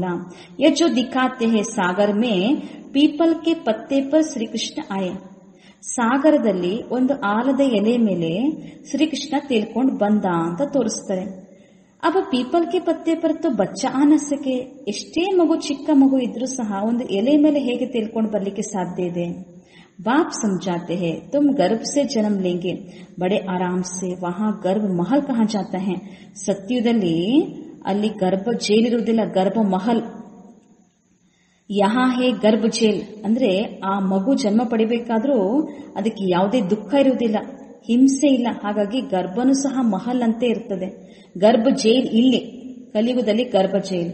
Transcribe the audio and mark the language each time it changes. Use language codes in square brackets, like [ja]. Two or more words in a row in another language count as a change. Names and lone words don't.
[hi] ये जो दिखाते है सागर में पीपल के पत्ते पर श्रीकृष्ण आये. [kn] ಸಾಗರದಲ್ಲಿ ಒಂದು ಆಲದ ಎಲೆ ಮೇಲೆ ಶ್ರೀಕೃಷ್ಣ ತೇಲ್ಕೊಂಡು ಬಂದ ಅಂತ ತೋರಿಸ್ತಾರೆ. [hi] अब पीपल के पत्ते पर तो बच्चा आ न सके. [kn] ಎಷ್ಟೇ ಮಗು, ಚಿಕ್ಕ ಮಗು ಇದ್ರೂ ಸಹ ಒಂದು ಎಲೆ ಮೇಲೆ ಹೇಗೆ ತೇಲ್ಕೊಂಡು ಬರ್ಲಿಕ್ಕೆ ಸಾಧ್ಯ ಇದೆ? [hi] बाप समझाते हैं तुम गर्भ से जन्म लेंगे बड़े आराम से. वहां गर्भ महल कहा जाता है. [kn] ಸತ್ಯದಲ್ಲಿ ಅಲ್ಲಿ ಗರ್ಭ ಜೈಲ್ ಇರುವುದಿಲ್ಲ, ಗರ್ಭ ಮಹಲ್. [hi] यहाँ है गर्भ जेल [kn] ಅಂದ್ರೆ ಆ ಮಗು ಜನ್ಮ ಪಡಿಬೇಕಾದ್ರೂ ಅದಕ್ಕೆ ಯಾವುದೇ ದುಃಖ ಇರುವುದಿಲ್ಲ, ಹಿಂಸೆ ಇಲ್ಲ. ಹಾಗಾಗಿ ಗರ್ಭನೂ ಸಹ ಮಹಲ್ ಅಂತೆ ಇರ್ತದೆ. ಗರ್ಭ ಜೈಲ್ ಇಲ್ಲಿ ಕಲಿಯುಗದಲ್ಲಿ ಗರ್ಭ ಜೈಲ್.